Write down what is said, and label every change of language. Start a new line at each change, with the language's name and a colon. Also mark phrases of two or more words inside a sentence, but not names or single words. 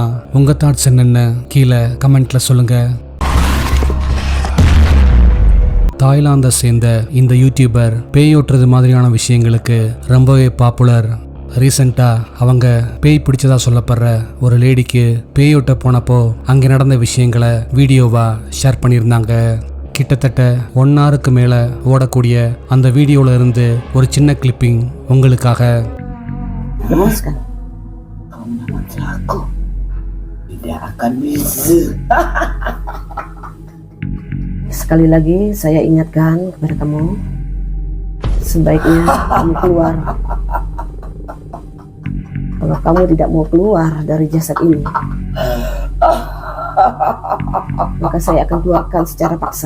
Tamil: உங்க தாட்ஸ் என்னன்னு கீழே கமெண்ட்ல சொல்லுங்க. தாய்லாந்தை சேர்ந்த இந்த யூடியூபர் பேயோட்டுறது மாதிரியான விஷயங்களுக்கு ரொம்பவே பாப்புலர். ரீசெண்டாக அவங்க பேய் பிடிச்சதா சொல்லப்படுற ஒரு லேடிக்கு பேயோட்ட போனப்போ அங்கே நடந்த விஷயங்களை வீடியோவாக ஷேர் பண்ணியிருந்தாங்க. கிட்டத்தட்ட 1 hourக்கு மேலே ஓடக்கூடிய அந்த வீடியோவில் இருந்து ஒரு சின்ன கிளிப்பிங் உங்களுக்காக.
Indonesian: Lepaskan. Kamu nama aku. Tidak akan bisa. Sekali lagi saya ingatkan kepada kamu, sebaiknya kamu keluar. Kalau kamu tidak mau keluar dari jasad ini, maka saya akan keluarkan secara paksa.